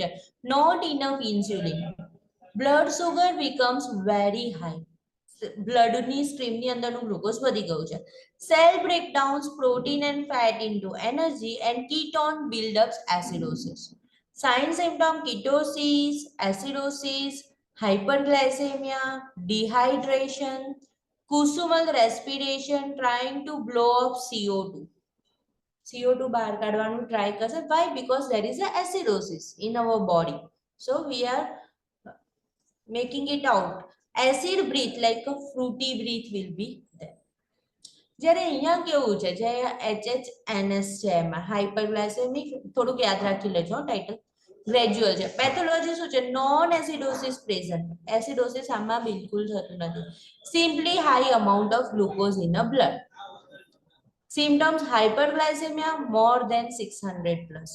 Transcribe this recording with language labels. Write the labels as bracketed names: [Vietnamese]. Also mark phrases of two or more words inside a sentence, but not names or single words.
[English] Not enough insulin, blood sugar becomes very high, [Gujarati] બ્લડની સ્ટ્રીમની અંદરનું ગ્લુકોઝ વધી ગયું છે. [English] Cell breakdowns protein and fat into energy and ketone buildups acidosis. Sign symptom ketosis, acidosis, hyperglycemia, dehydration, Kusumal respiration, trying to blow up CO2. [Gujarati] CO2 બહાર કાઢવાનું ટ્રાય કરશે. [English] Why? Because there is a acidosis in our body. So we are making it out. Acid breath, like a fruity breath will be there. [Gujarati] જ્યારે અહીંયા કેવું છે, જે HHNS છે એમાં હાઇપરગ્લાયસેમિક, થોડુંક યાદ રાખી લેજો ટાઇટલ. [English] ગ્રેજ્યુઅલ છે. પેથોલોજી [Gujarati] શું છે? [English] non acidosis present. [Gujarati] એસિડોસિસ આમાં બિલકુલ થતું નથી. [English] Simply high amount of glucose in a blood. Symptoms hyperglycemia more than 600 plus.